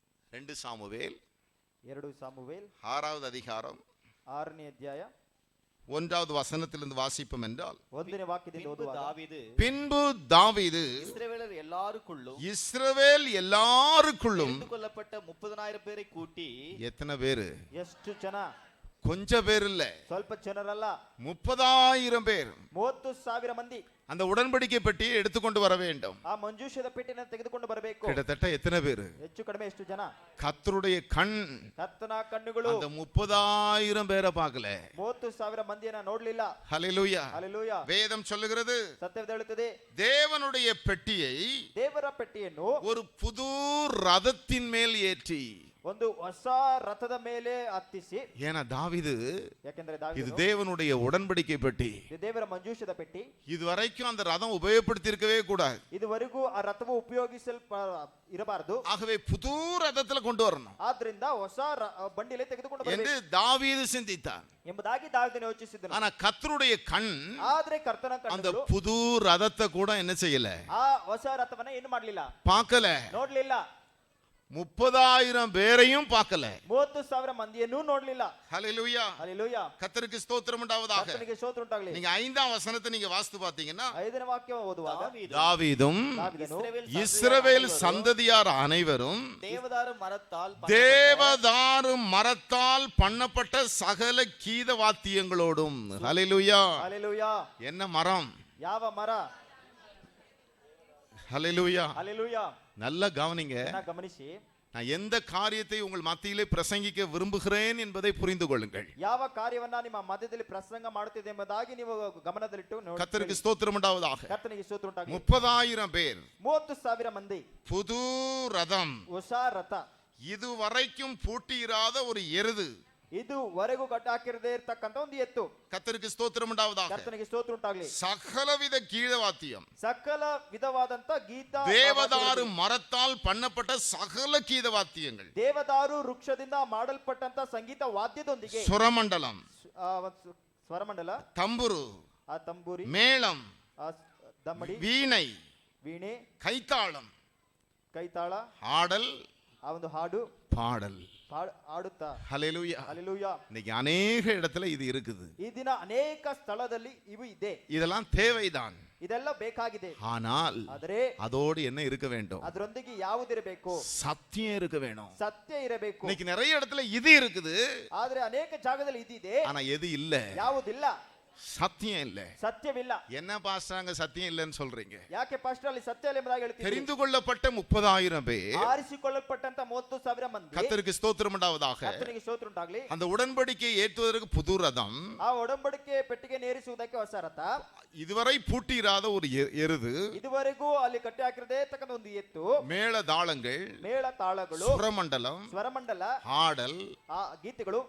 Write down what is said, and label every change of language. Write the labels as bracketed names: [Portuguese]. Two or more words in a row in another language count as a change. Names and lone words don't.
[Tamil] 2 சாமுவேல் 2 சாமுவேல் 6வது அதிகாரம் [Kannada] 6ನೇ ಅಧ್ಯಾಯ [Tamil] 1வது வசனத்திலிருந்து வாசிப்போம் என்றால், [Kannada] 1ನೇ ವಾಕ್ಯದಿಂದ [Tamil] பின்பு [Kannada] ಓದುವಾಗ [Tamil] தாவீது பின்பு தாவீது இஸ்ரவேலர் எல்லாருக்குள்ளும் இஸ்ரவேல் எல்லாருக்குள்ளும் தெரிந்து கொள்ளப்பட்ட 30,000 பேரை கூட்டி எத்தனை பேரு? [Kannada] ಎಷ್ಟು ಜನ? [Tamil] கொஞ்சம் பேர் இல்ல, [Kannada] ಸ್ವಲ್ಪ ಜನರಲ್ಲ, [Tamil] 30,000 பேர் [Kannada] 30,000 ಮಂದಿ [Tamil] அந்த உடன்படிக்கை பெட்டியை எடுத்துக்கொண்டு வர வேண்டும். [Kannada] ಆ ಮಂಜೂಷದ ಪೆಟ್ಟಿನ ತೆಗೆದುಕೊಂಡು ಬರಬೇಕು. [Tamil] கிட்டத்தட்ட எத்தனை பேரு? [Kannada] ಹೆಚ್ಚು ಕಡಿಮೆ ಎಷ್ಟು ಜನ? [Tamil] கர்த்தருடைய கண் [Kannada] ಕರ್ತನ ಕಣ್ಣುಗಳು [Tamil] அந்த 30,000 பேரை பார்க்கல. [Kannada] 30,000 ಮಂದಿಯನ್ನ ನೋಡ್ಲಿಲ್ಲ. [Tamil] ஹல்லேலூயா. [Kannada] ಹಲ್ಲೆಲೂಯಾ. [Tamil] வேதம் சொல்லுகிறது, [Kannada] ಸತ್ಯವೇದ ಹೇಳುತ್ತದೆ, [Tamil] தேவனுடைய பெட்டியை [Kannada] ದೇವರ ಪೆಟ್ಟಿಯನ್ನು [Tamil] ஒரு புது ரதத்தின் மேல் ஏற்றி, [Kannada] ಒಂದು ಹೊಸ ರಥದ ಮೇಲೆ ಹತ್ತಿಸಿ, [Tamil] ஏன்னா தாவீது [Kannada] ಯಾಕೆಂದ್ರೆ [Tamil] இது [Kannada] ದಾವೀದನು [Tamil] தேவனுடைய உடன்படிக்கை பெட்டி, [Kannada] ಇದು ದೇವರ ಮಂಜೂಷದ ಪೆಟ್ಟಿ, [Tamil] இதுவரைக்கும் அந்த ரதம் உபயோகப்படுத்தி இருக்கவே கூடாது. [Kannada] ಇದುವರೆಗೂ ಆ ರಥವು ಇರಬಾರದು. [Tamil] ஆகவே புது ரதத்துல கொண்டு வரணும் [Kannada] ಆದ್ರಿಂದ ಹೊಸ ಬಂಡಿಲೆ ತೆಗೆದುಕೊಂಡು [Tamil] என்று [Kannada] ಬರಬೇಕು [Tamil] தாவீது சிந்தித்தான். [Kannada] ಎಂಬುದಾಗಿ ದಾವೀದನು ಯೋಚಿಸಿದನು. [Tamil] ஆனா கர்த்தருடைய கண் [Kannada] ಆದ್ರೆ ಕರ್ತನ [Tamil] அந்த [Kannada] ಕಣ್ಣುಗಳು [Tamil] புது ரதத்தை கூட என்ன செய்யல, [Kannada] ಆ ಹೊಸ ರಥವನ್ನ ಏನು ಮಾಡ್ಲಿಲ್ಲ, [Tamil] பார்க்கல. [Kannada] ನೋಡ್ಲಿಲ್ಲ. [Tamil] 30,000 பேரையும் பார்க்கல. [Kannada] 30,000 ಮಂದಿಯನ್ನು ನೋಡ್ಲಿಲ್ಲ. [Tamil] ஹல்லேலூயா. [Kannada] ಹಲ್ಲೆಲೂಯಾ. [Tamil] கர்த்தருக்கு ஸ்தோத்திரம் உண்டாவதாக. [Kannada] ಕರ್ತನಿಗೆ ಸ್ತೋತ್ರ ಉಂಟಾಗಲಿ. [Tamil] நீங்க 5ஆம் வசனத்தை நீங்க வாசித்து பார்த்தீங்கன்னா, [Kannada] 5ನೇ ವಾಕ್ಯ ಓದುವಾಗ [Tamil] தாவீது தாவீதும் [Kannada] ದಾವೀದನು [Tamil] இஸ்ரவேல் சந்ததியார் அனைவரும் தேவதாரு மரத்தால் தேவதாரு மரத்தால் பண்ணப்பட்ட சகல கீத வாத்தியங்களோடும். ஹல்லேலூயா. [Kannada] ಹಲ್ಲೆಲೂಯಾ. [Tamil] என்ன மரம்? [Kannada] ಯಾವ ಮರ? [Tamil] ஹல்லேலூயா. [Kannada] ಹಲ್ಲೆಲೂಯಾ. [Tamil] நல்லா கவனிங்க. [Kannada] ಗಮನಿಸಿ, [Tamil] நான் எந்த காரியத்தை உங்கள் மத்தியிலே பிரசங்கிக்க விரும்புகிறேன் என்பதை புரிந்து கொள்ளுங்கள். [Kannada] ಯಾವ ಕಾರ್ಯವನ್ನ ನಿಮ್ಮ ಮಧ್ಯದಲ್ಲಿ ಪ್ರಸಂಗ ಮಾಡುತ್ತಿದೆ ಎಂಬುದಾಗಿ ನೀವು ಗಮನದಲ್ಲಿಟ್ಟು ನೋಡಿ. [Tamil] கர்த்தருக்கு ஸ்தோத்திரம் உண்டாவதாக. [Kannada] ಕರ್ತನಿಗೆ ಸ್ತೋತ್ರ ಉಂಟಾಗಲಿ. [Tamil] 30,000 பேர், [Kannada] 30,000 ಮಂದಿ, [Tamil] புது ரதம், [Kannada] ಹೊಸ ರಥ, [Tamil] இதுவரைக்கும் பூட்டியிராத ஒரு எருது. [Kannada] ಇದುವರೆಗೂ ಕಟ್ಟ ಹಾಕಿರದೇ ಇರ್ತಕ್ಕಂಥ ಒಂದು ಎತ್ತು. [Tamil] கர்த்தருக்கு ஸ்தோத்திரம் உண்டாவதாக. [Kannada] ಕರ್ತನಿಗೆ ಸ್ತೋತ್ರ ಉಂಟಾಗಲಿ. [Tamil] சகலவித கீதவாத்தியம், [Kannada] ಸಕಲ ವಿಧವಾದಂತ ಗೀತ, [Tamil] தேவதாரு மரத்தால் பண்ணப்பட்ட சகல கீதவாத்தியங்கள், [Kannada] ದೇವದಾರು ವೃಕ್ಷದಿಂದ ಮಾಡಲ್ಪಟ್ಟಂತ ಸಂಗೀತ ವಾದ್ಯದೊಂದಿಗೆ [Tamil] சுரமண்டலம், [Kannada] ಒಂದು ಸ್ವರಮಂಡಲ, [Tamil] தம்புரு, [Kannada] ಆ ತಂಬೂರಿ, [Tamil] மேளம், [Kannada] ಆ ದಮ್ಮಡಿ, [Tamil] வீணை, [Kannada] ವೀಣೆ, [Tamil] கைத்தாளம், [Kannada] ಕೈತಾಳ, [Tamil] ஆடல், [Kannada] ಆ ಒಂದು ಹಾಡು, [Tamil] பாடல். [Kannada] ಆಡುತ್ತಾ. [Tamil] ஹல்லேலூயா. [Kannada] ಹಲ್ಲೆಲೂಯಾ. [Tamil] இன்னைக்கு அநேக இடத்துல இது இருக்குது. [Kannada] ಈ ದಿನ ಅನೇಕ ಸ್ಥಳದಲ್ಲಿ ಇವು ಇದೆ. [Tamil] இதெல்லாம் தேவைதான். [Kannada] ಇದೆಲ್ಲ ಬೇಕಾಗಿದೆ. [Tamil] ஆனால் [Kannada] ಆದರೆ [Tamil] அதோடு என்ன இருக்க வேண்டும்? [Kannada] ಅದರೊಂದಿಗೆ ಯಾವುದಿರಬೇಕು? [Tamil] சத்தியம் இருக்க வேணும். [Kannada] ಸತ್ಯ ಇರಬೇಕು. [Tamil] இன்னைக்கு நிறைய இடத்துல இது இருக்குது, [Kannada] ಆದ್ರೆ ಅನೇಕ ಜಾಗದಲ್ಲಿ ಇದಿದೆ, [Tamil] ஆனா எது இல்ல? [Kannada] ಯಾವುದಿಲ್ಲ, [Tamil] சத்தியம் இல்ல. [Kannada] ಸತ್ಯವಿಲ್ಲ. [Tamil] என்ன பாஸ்டர் சத்தியம் இல்லைன்னு சொல்றீங்க? [Kannada] ಯಾಕೆ ಪಾಸ್ಟರ್ ಅಲ್ಲಿ ಸತ್ಯ ಇಲ್ಲ ಎಂಬುದಾಗಿ ಹೇಳ್ತೀರಿ? [Tamil] தெரிந்து கொள்ளப்பட்ட 30,000 பேர், [Kannada] ಆರಿಸಿಕೊಳ್ಳಲ್ಪಟ್ಟಂತ 30,000 ಮಂದಿ, [Tamil] கர்த்தருக்கு ஸ்தோத்திரம் உண்டாவதாக. [Kannada] ಕರ್ತನಿಗೆ ಸ್ತೋತ್ರ ಉಂಟಾಗಲಿ. [Tamil] அந்த உடன்படிக்கை ஏற்றுவதற்கு புது ரதம், [Kannada] ಆ ಒಡಂಬಡಿಕೆ ಪೆಟ್ಟಿಗೆ ನೇರಿಸುವುದಕ್ಕೆ ಹೊಸ ರಥ, [Tamil] இதுவரை பூட்டியிராத ஒரு எருது, [Kannada] ಇದುವರೆಗೂ ಅಲ್ಲಿ ಕಟ್ಟಿ ಹಾಕಿರದೇ ಇರ್ತಕ್ಕಂಥ ಒಂದು ಎತ್ತು, [Tamil] மேள தாளங்கள், [Kannada] ಮೇಳ ತಾಳಗಳು, [Tamil] சுரமண்டலம், [Kannada] ಸ್ವರಮಂಡಲ, [Tamil] ஆடல், [Kannada] ಆ ಗೀತೆಗಳು,